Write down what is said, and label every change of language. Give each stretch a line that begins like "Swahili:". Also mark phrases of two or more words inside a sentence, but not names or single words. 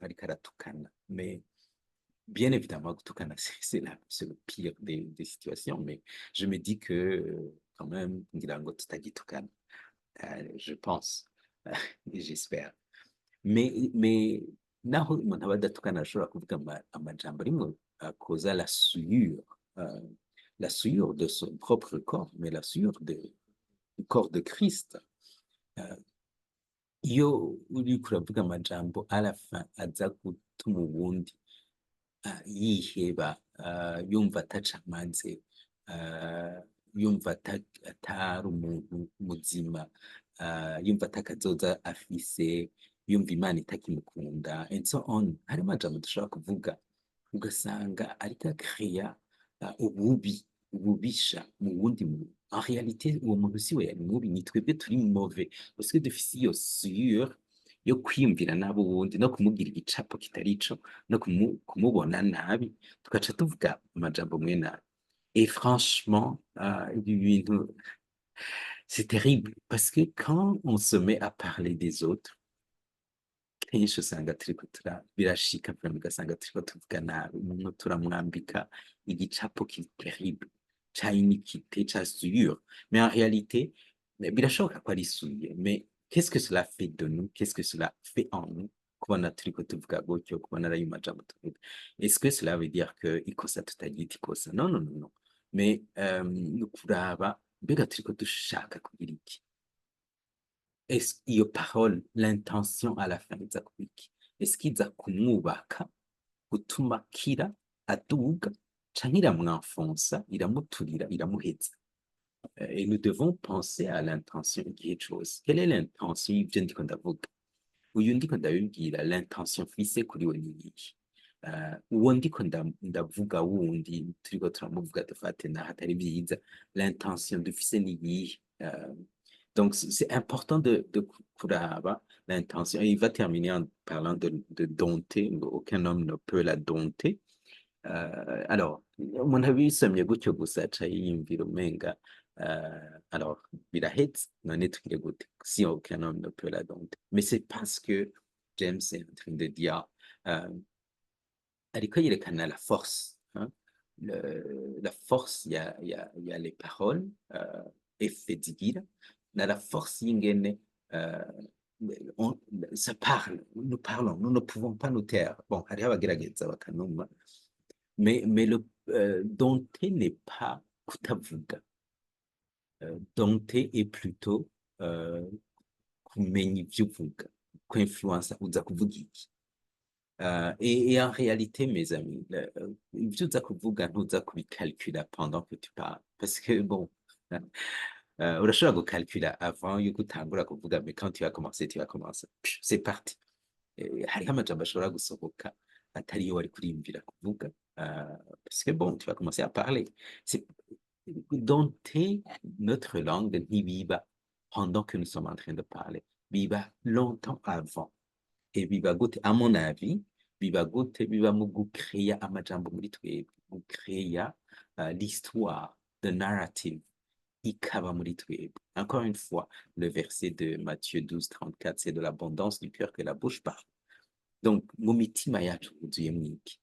Rundi: ariko aratukana,
French: mais bien évidemment gutukana c'est le pire des situations, mais je me dis que quand même
Rundi: ngira ngo tutagitukana,
French: je pense et j'espère, mais
Rundi: naho umuntu aba adatukana ashobora kuvuga amajambo arimwo akoza
French: la souillure de son propre corps, mais la souillure du corps de Christ.
Rundi: Iyo uriko uravuga amajambo
French: à la fin
Rundi: aza gutuma uwundi yiheba, yumva atacamaze, yumva atari umuntu muzima, yumva atakazoza afise, yumva Imana itakimukunda
English: and so on.
Rundi: Hari amajambo dushobora kuvuga ugasanga ariko akreya ububisha mu wundi muntu.
French: En réalité,
Rundi: uwo muntu si we yari mubi, ni twebwe turi
French: mauvais parce que
Rundi: dufise iyo souillure yo kwiyumvira nabi uwundi no kumubwira igicapo kitari ico no kumubona nabi, tugaca tuvuga amajambo mwene ayo.
French: Et franchement,
Rundi: ibi bintu
French: c'est terrible parce que quand on se met à parler des autres,
Rundi: kenshi usanga birashika vraiment ugasanga turiko tuvuga nabi umuntu, turamwambika igicapo kiri terrible ca iniquité, ca souillure.
French: Mais en réalité,
Rundi: birashoboka ko ari
French: souillure, mais qu'est-ce que cela fait de nous? Qu'est-ce que cela fait en nous?
Rundi: Kubona turiko tuvuga gutyo, kubona ari ayo majambo tuvuga.
French: Est-ce que cela veut dire que
Rundi: ikosa tutaryita ikosa?
French: Non, non, non, non.
Rundi: Mais ni ukuraba mbega turiko dushaka kugira iki? Iyo parole,
French: l'intention à la fin
Rundi: iza kuba iki? Est-ce ko iza kumwubaka, gutuma akira, aduga, canke iramwanfonsa, iramuturira, iramuheza?
French: Et nous devons penser à l'intention
Rundi: igihe cose.
French: Quelle est l'intention
Rundi: y'ivyo ndiko ndavuga? Uyu ndiko ndabibwira, l'intention mfise kuri we ni iyihe? Uwo ndiko ndavuga wundi turiko turamuvuga dufate naho atari vyiza, l'intention dufise ni iyihe?
French: Donc, c'est important de kuraba l'intention. Et il va terminer en parlant de dompter. Aucun homme ne peut la dompter. Alors,
Rundi: umuntu abisomye gutyo gusa aca yiyumvira umenga, alors, birahetse, none tugire gute?
French: Si aucun homme ne peut la dompter. Mais c'est parce que James est en train de dire,
Rundi: ariko yerekana
French: la force. Hein? La force, il y a les paroles, effet zigira, la force y'ingene, ça parle, nous parlons, nous ne pouvons pas nous taire. Bon,
Rundi: hariho abagerageza bakanuma,
French: mais le dompter n'est pas kutavuga. Dompter est plutôt
Rundi: kumenya ivyo uvuga, kwinfluensa uza kuvuga iki.
French: Et en réalité, mes amis,
Rundi: ivyo uza kuvuga ntuza kubicalcula
French: pendant que tu parles. Parce que bon,
Rundi: urashobora gucalcula avant yuko utangura kuvuga,
French: mais quand tu vas commencer, tu vas commencer. C'est parti.
Rundi: Hariho amajambo ashobora gusohoka atariyo wari kuriyumvira kuvuga.
French: Parce que bon, tu vas commencer à parler. C'est dompter notre langue ntibiba pendant que nous sommes en train de parler.
Rundi: Biba
French: longtemps avant.
Rundi: Et biba gute,
French: à mon avis,
Rundi: biba gute, biba mu gucrea amajambo muri twebwe, gucrea l'histoire,
English: the narrative,
Rundi: ikaba muri twebwe.
French: Encore une fois, le verset de Matthieu 12, 34, c'est de l'abondance du cœur que la bouche parle. Donc,
Rundi: mu mitima yacu huzuyemwo iki?